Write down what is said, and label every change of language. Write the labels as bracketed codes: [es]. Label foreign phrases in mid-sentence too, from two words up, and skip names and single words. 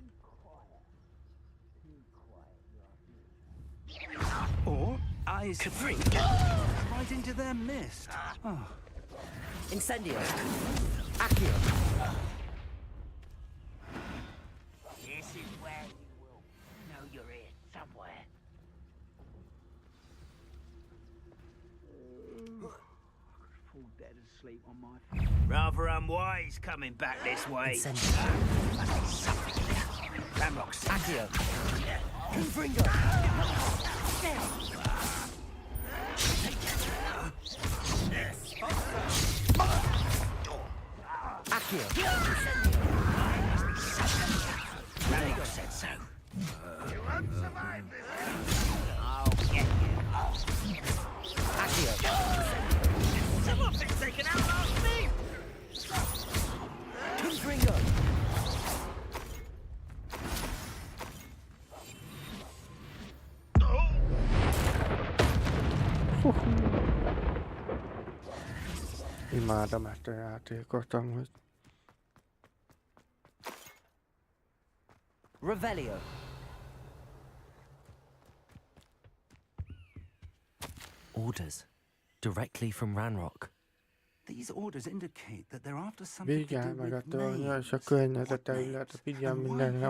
[en] Or eyes free. Right into their mist. Oh. Incendio! Accio! This is where you will know you're here somewhere. Fall dead asleep on my feet. Rather unwise coming back this way. Incendio! Ramrock's Accio! Confringo! Accio! Ramrock said so. You won't survive this. I'll get you. Accio! Someone thinks they can outlast me. Confringo! [hu] Imádom ezt a játékot amúgy. [en] Revelio! Orders. Directly from Ranrock. These orders indicate that they're after something to [hu] Vigyázz [en] do [hu] meg a [en] with [hu] tornya és a [en] maids. [hu] környezete, [en] What [hu] illetve [en] maids? [hu] figyelj [en] And why [hu] minden [en] here?